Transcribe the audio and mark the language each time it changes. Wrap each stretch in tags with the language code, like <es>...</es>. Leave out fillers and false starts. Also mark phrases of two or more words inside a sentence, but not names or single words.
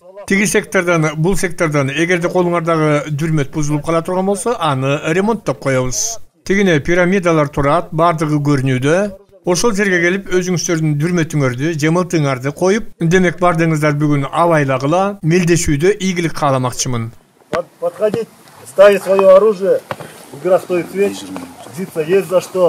<ky>Тиги сектордан, бул сектордан эгерде колуңардагы дүрмөт бузулуп кала турган болсо, аны ремонттоп коебуз. Тигине пирамидалар турат, бардыгы көрүнүүдө. Ошол жерге келип өзүңүздөрдүн дүрмөтүңөрдү, жемылтыңарды коюп, демек бардыгыңыздар бүгүн абайлагыла, мелдешүүдө ийгилик кааламакчымын.</ky> <ru>Подходить, ставить свое оружие, игра стоит свеч, биться есть за что.</ru>